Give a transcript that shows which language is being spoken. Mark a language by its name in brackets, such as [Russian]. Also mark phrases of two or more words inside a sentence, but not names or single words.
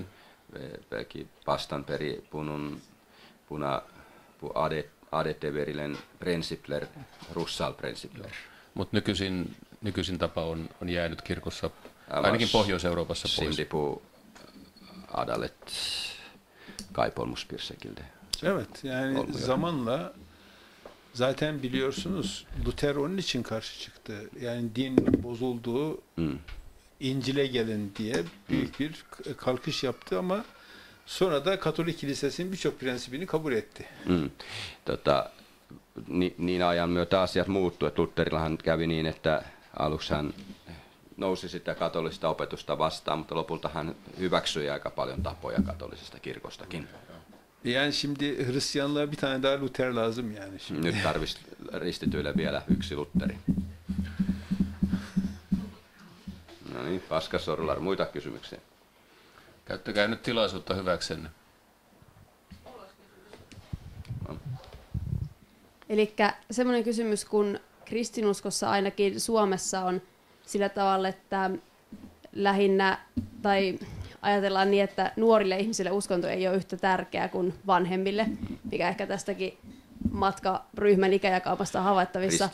[Finnish] Pelki pastan peri puna adeteverilen principler russal principler. Mutta nykyisin tapa on jäänyt kirkossa ainakin Pohjois-Euroopassa pois. [Turkish] Simdipu adalet kaibolmuş bir şekilde. Evet, yani olmuyor. Zamanla zaten biliyorsunuz Luther onun için karşı çıktı. Yani din bozulduğu İncil'e gelin diye büyük bir kalkış yaptı ama sonra da Katolik Kilisesi'nin birçok prensibini kabul etti. [Finnish] Niin ajan myötä asiat muuttui, että Lutherillahan kävi niin, että aluksi hän nousi sitä katolista opetusta vastaan, mutta lopulta hän hyväksyi aika paljon tapoja katolisesta kirkostakin. [Turkish] Yani şimdi Hristiyanlığa bir tane daha Luther lazım yani şimdi. [Finnish] Nyt tarvitsisi ristityille vielä yksi Lutheri. No niin, Paskasorlar, muita kysymyksiä? Käyttäkää nyt tilaisuutta hyväksenne. Elikkä semmoinen kysymys, kun kristinuskossa ainakin Suomessa on sillä tavalla, että lähinnä, tai ajatellaan niin, että nuorille ihmisille uskonto ei ole yhtä tärkeää kuin vanhemmille, mikä ehkä tästäkin matkaryhmän ikäjakaumasta on havaittavissa.